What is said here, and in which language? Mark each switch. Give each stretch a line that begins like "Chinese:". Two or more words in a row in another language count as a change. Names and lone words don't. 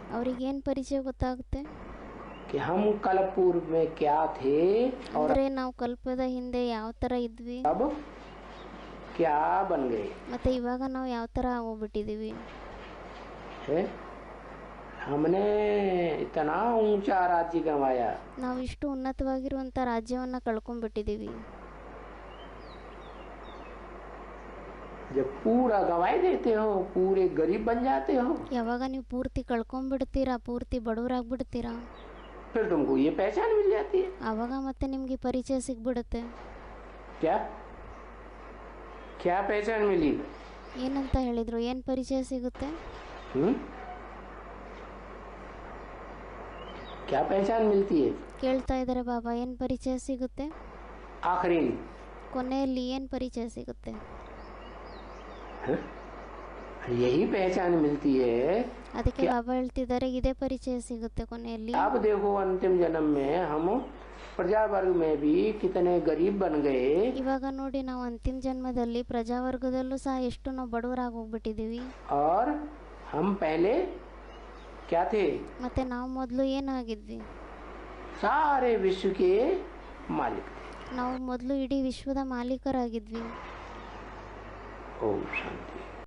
Kannada: ಅವ್ರಿಗೇನು ಪರಿಚಯ ಗೊತ್ತಾಗುತ್ತೆ?
Hindi: कि हम कल पूर्व में क्या थे और
Kannada: ಅಂದರೆ ನಾವು ಕಲ್ಪದ ಹಿಂದೆ ಯಾವ ಥರ ಇದ್ವಿ,
Hindi: अब क्या बन गए
Kannada: ಮತ್ತು ಇವಾಗ ನಾವು ಯಾವ ಥರ ಆಗೋಗ್ಬಿಟ್ಟಿದ್ದೀವಿ.
Hindi: है। हमने इतना ऊंचा राज्य गंवाया,
Kannada: ನಾವು ಇಷ್ಟು ಉನ್ನತವಾಗಿರುವಂಥ ರಾಜ್ಯವನ್ನು ಕಳ್ಕೊಂಡ್ಬಿಟ್ಟಿದ್ದೀವಿ.
Hindi: जब पूरा गंवाई देते हो पूरे गरीब बन जाते हो,
Kannada: ಯಾವಾಗ ನೀವು ಪೂರ್ತಿ ಕಳ್ಕೊಂಡ್ಬಿಡ್ತೀರಾ, ಪೂರ್ತಿ ಬಡವರಾಗ್ಬಿಡ್ತೀರಾ,
Hindi: फिर तुमको ये पहचान मिल जाती है।
Kannada: ಆವಾಗ ಮತ್ತೆ ನಿಮಗೆ ಪರಿಚಯ ಸಿಗ್ಬಿಡುತ್ತೆ.
Hindi: क्या क्या पहचान मिली?
Kannada: ಏನಂತ ಹೇಳಿದ್ರು, ಏನು ಪರಿಚಯ ಸಿಗುತ್ತೆ?
Hindi: क्या पहचान मिलती है?
Kannada: ಕೇಳ್ತಾ ಇದ್ದಾರೆ ಬಾಬಾ, ಏನು ಪರಿಚಯ ಸಿಗುತ್ತೆ?
Hindi: आखिरी में
Kannada: ಕೊನೆಯಲ್ಲಿ ಏನು ಪರಿಚಯ ಸಿಗುತ್ತೆ?
Hindi: यही पहचान मिलती है।
Kannada: ಅದಕ್ಕೆ ಬಾಬಾ ಹೇಳ್ತಿದ್ದಾರೆ, ಇದೇ ಪರಿಚಯ ಸಿಗುತ್ತೆ ಕೊನೆಯಲ್ಲಿ.
Hindi: अब देखो अंतिम जन्म में हम प्रजा वर्ग में भी कितने गरीब बन गए।
Kannada: ಇವಾಗ ನೋಡಿ, ನಾವು ಅಂತಿಮ ಜನ್ಮದಲ್ಲಿ ಪ್ರಜಾವರ್ಗದಲ್ಲೂ ಸಹ ಎಷ್ಟು ನಾವು ಬಡವರಾಗಿ ಹೋಗ್ಬಿಟ್ಟಿದ್ದೀವಿ.
Hindi: और हम पहले क्या थे?
Kannada: ಮತ್ತೆ ನಾವು ಮೊದಲು ಏನಾಗಿದ್ವಿ?
Hindi: सारे विश्व के मालिक थे।
Kannada: ನಾವು ಮೊದಲು ಇಡೀ ವಿಶ್ವದ ಮಾಲೀಕರಾಗಿದ್ವಿ.
Hindi: ओम शांति।